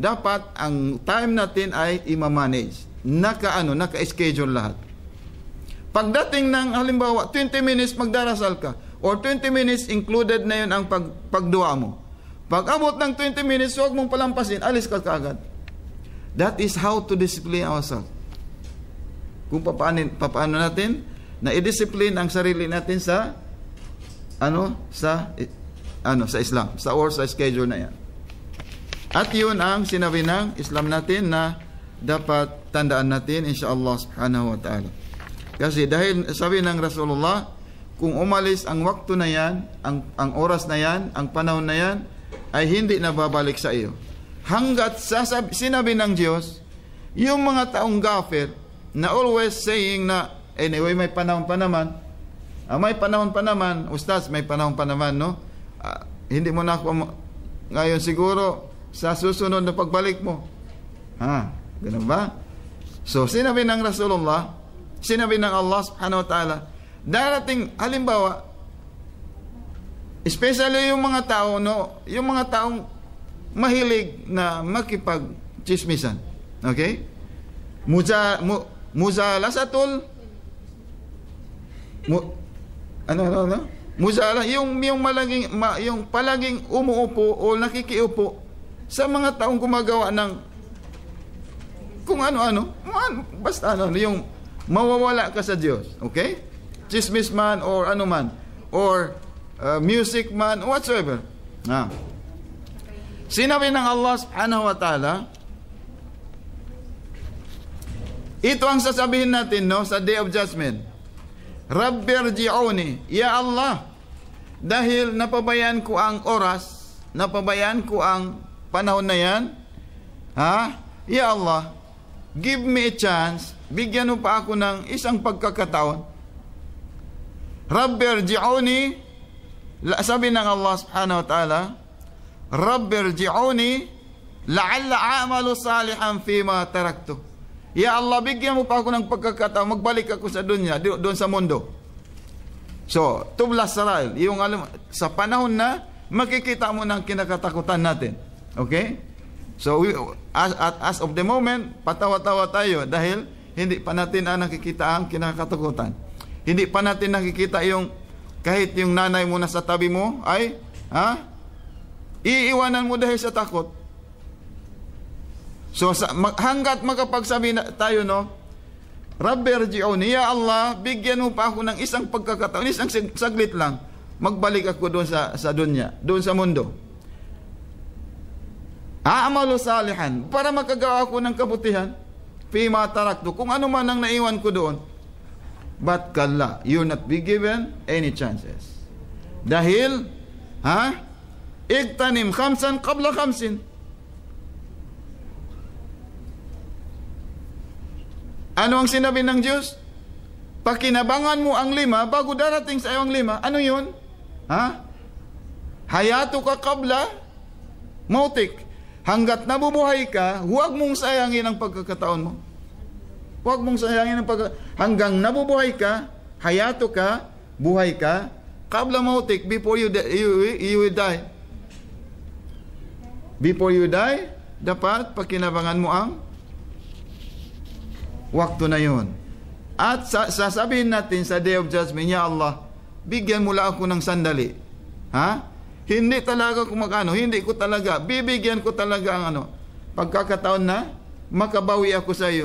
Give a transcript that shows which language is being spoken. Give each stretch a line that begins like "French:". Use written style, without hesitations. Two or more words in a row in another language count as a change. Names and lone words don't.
Filipino: Dapat ang time natin ay i-manage. Naka-schedule lahat. Pagdating ng halimbawa 20 minutes magdarasal ka or 20 minutes included na yun ang pagdua mo. Pag abot ng 20 minutes, huwag mong palampasin, alis ka kaagad.
English: That is how to discipline ourselves.
Filipino: Kung paano natin na i-discipline ang sarili natin sa Islam, sa schedule na yan. At yun ang sinabi ng Islam natin na dapat tandaan natin
Arabic: إن شاء الله سبحانه وتعالى.
Filipino: Kasi dahil sabi ng Rasulullah, kung umalis ang waktu na yan, ang oras na yan, ang panahon na yan, ay hindi na babalik sa iyo. Hanggat sinabi ng Diyos, yung mga taong gafir, na
English: always saying
Filipino: na, anyway, may panahon pa naman. May panahon pa naman, Ustaz, may panahon pa naman, no? Hindi mo na ako, ngayon siguro, sa susunod na pagbalik mo. Ganun ba? So, sinabi ng Rasulullah, sinabi ng Allah
Arabic: سبحانه وتعالى,
Filipino: darating, halimbawa, especially yung mga tao, no, yung mga taong mahilig na makipag-chismisan. Okay? Muzalasatul Muzala, yung palaging umuupo o nakikiupo sa mga taong gumagawa ng kung ano-ano, basta yung mawawala ka sa Diyos. Okay? Chismis man or ano man, or music man, whatsoever. Sinabi ng Allah
Arabic: سبحانه وتعالى,
Filipino: ito ang sasabihin natin, no, sa
English: Day of Judgment.
Arabic: ربِّ ارجعون يا الله,
Filipino: dahil napabayaan ko ang oras, napabayaan ko ang panahon na yan,
Arabic: يا الله,
English: give me a chance,
Filipino: bigyan mo pa ako ng isang pagkakataon.
Arabic: Rabbirji'uni,
Filipino: sabi ng
Arabic: الله سبحانه وتعالى, رب ارجعون لعلي أعمل صالحا فيما تركت. يا الله,
Filipino: bigyan mo pa ako ng pagkakataon, magbalik ako sa dunya, doon sa mundo. So,
Arabic: تبلى السرائر,
Filipino: yung sa panahon na makikita mo ng kinakatakutan natin. Okay? So,
English: as of the moment,
Filipino: patawa-tawa tayo dahil hindi pa natin nakikita ang kinakatakutan. Hindi pa natin nakikita yung kahit yung nanay mo na sa tabi mo ay iiwanan mo dahil sa takot. So hanggat makapagsabi tayo, no,
Arabic: ربِّ ارجعون يا الله,
Filipino: bigyan mo pa ako ng isang pagkakataon, isang saglit lang, magbalik ako doon sa dunya, doon sa mundo.
Arabic: أعمل صالحا,
Filipino: para makagawa ako ng kabutihan,
Arabic: فيما تركت,
Filipino: kung ano man ang naiwan ko doon.
English: But kalla, you'll not be given any chances.
Filipino: Dahil,
Arabic: اغتنم خمسا قبل خمس.
Filipino: Ano ang sinabi ng Diyos? Pakinabangan mo ang 5 bago darating sa iyo ang 5. Ano yun?
Arabic: حياتك قبل موتك.
Filipino: Hanggat nabubuhay ka, huwag mong sayangin ang pagkakataon mo. Huwag mong sayangin ang hanggang nabubuhay ka,
Arabic: حياتك,
Filipino: buhay ka,
Arabic: قبل موتك,
English: before you die. Before you die,
Filipino: dapat pakinabangan mo ang waktu na yun. At sasabihin natin sa
English: Day of Judgment,
Arabic: يا الله,
Filipino: bigyan mo lang ako ng sandali. Hindi talaga hindi ko talaga, bibigyan ko talaga ang pagkakataon na makabawi ako sa iyo.